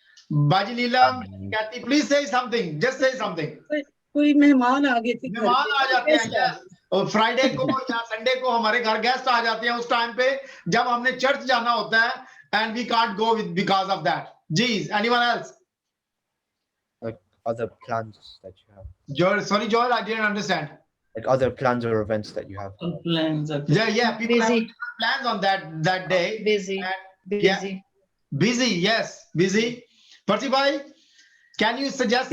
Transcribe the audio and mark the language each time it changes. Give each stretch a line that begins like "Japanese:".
English: Baji Neelam, Kathy, please say something. Just say something.
Hindi: कोई मेहमान आ गए थे. मेहमान आ जाते हैं yes. और फ्राइडे को या संडे को हमारे घर गेस्ट आ जाते हैं उस टाइम पे जब हमने चर्च जाना होता है
English: and we can't go with because of that. Geez, anyone else? Like other plans that you have. Joel, I didn't understand. Like other plans or events that you have. Plans. Yeah, people busy. have plans on that day. Busy. Yeah. Busy, yes, busy. Parsi bhai, can you suggest